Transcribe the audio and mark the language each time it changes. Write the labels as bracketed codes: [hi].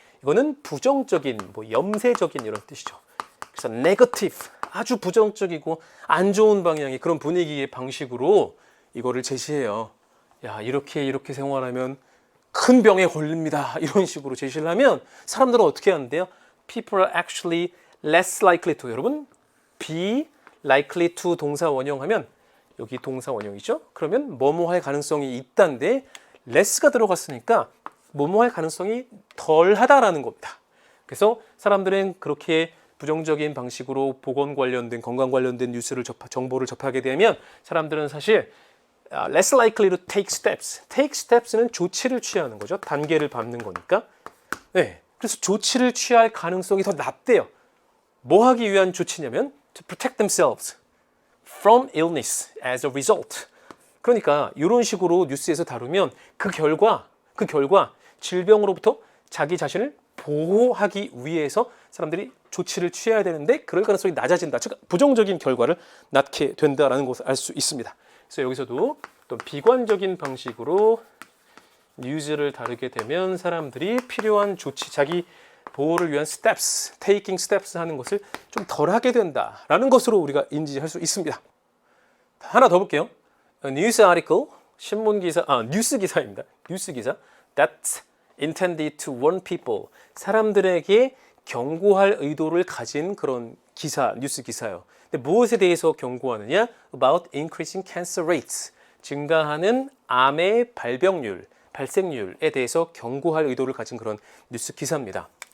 [ko] 이거는 부정적인, 염세적인 이런 뜻이죠. 그래서 negative, 아주 부정적이고 안 좋은 방향의 그런 분위기의 방식으로 이거를 제시해요. 야, 이렇게 생활하면 큰 병에 걸립니다. 이런 식으로 제시를 하면 사람들은 어떻게 하는데요? [en] People are actually less likely to. [ko] 여러분, [en] be likely to [ko] 동사 원형하면 여기 동사 원형이죠? 그러면 뭐뭐 할 가능성이 있다인데 less가 들어갔으니까 뭐뭐할 가능성이 덜하다라는 겁니다. 그래서 사람들은 그렇게 부정적인 방식으로 보건 관련된 건강 관련된 뉴스를 정보를 접하게 되면 사람들은 사실 [en] less likely to take steps. [ko] take steps는 조치를 취하는 거죠. 단계를 밟는 거니까. 네, 그래서 조치를 취할 가능성이 더 낮대요. 뭐 하기 위한 조치냐면 [en] to protect themselves from illness as a result. [ko] 그러니까 이런 식으로 뉴스에서 다루면 그 결과 질병으로부터 자기 자신을 보호하기 위해서 사람들이 조치를 취해야 되는데 그럴 가능성이 낮아진다. 즉 부정적인 결과를 낳게 된다라는 것을 알 수 있습니다. 그래서 여기서도 또 비관적인 방식으로 뉴스를 다루게 되면 사람들이 필요한 조치, 자기 보호를 위한 steps, [en] taking steps [ko] 하는 것을 좀 덜 하게 된다라는 것으로 우리가 인지할 수 있습니다. 하나 더 볼게요. [en] A news article, [ko] 신문 기사, 뉴스 기사입니다. 뉴스 기사 [en] that's intended to warn people. [ko] 사람들에게 경고할 의도를 가진 그런 기사, 뉴스 기사예요. 근데 무엇에 대해서 경고하느냐? [en] About increasing cancer rates. [ko] 증가하는 암의 발생률에 대해서 경고할 의도를 가진 그런 뉴스 기사입니다.